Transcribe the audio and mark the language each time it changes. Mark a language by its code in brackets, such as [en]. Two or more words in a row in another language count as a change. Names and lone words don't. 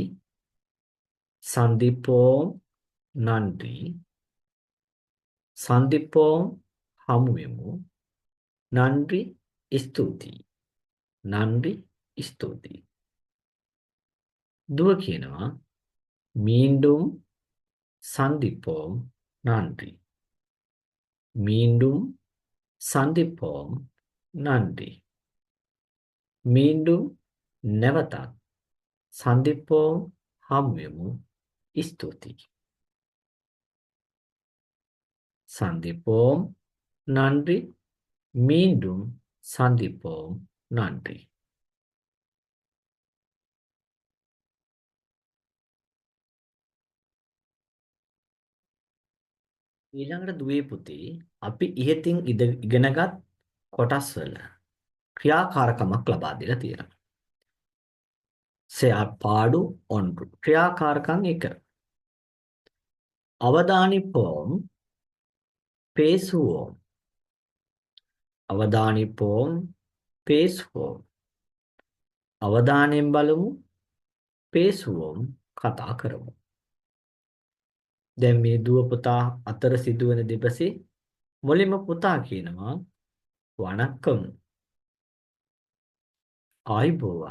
[ta] சந்திப்போம் நன்றி. சந்திப்போம் හමුවෙමු. நன்றி ස්තුතියි. நன்றி ස්තුතියි. [si] දුව කියනවා [ta] மீண்டும் சந்திப்போம் நன்றி. மீண்டும் சந்திப்போம் நன்றி. மீண்டும் නැවතත් சந்திப்போம் හමුවෙමු ස්තුතියි. சந்திப்போம் நன்றி. மீண்டும் சந்திப்போம் நன்றி. [si] ඊළඟට දුවේ පුතේ අපි ඉහතින් ඉගෙනගත් කොටස් වල ක්‍රියාකාරකමක් ලබා දීලා තියෙනවා. [ta] செயற்பாடு 1 ක්‍රියාකාරකම් 1. அவதானிப்போம், பேசுவோம். අවධානිப்போம், பேசுவோம். [si] අවධානයෙන් බලමු, பேசுவோம், කතා කරමු. දැන් මේ දුව පුතා අතර සිදුවන දෙපසේ මුලින්ම පුතා කියනවා වණක්කම්, ආයුබෝවන්.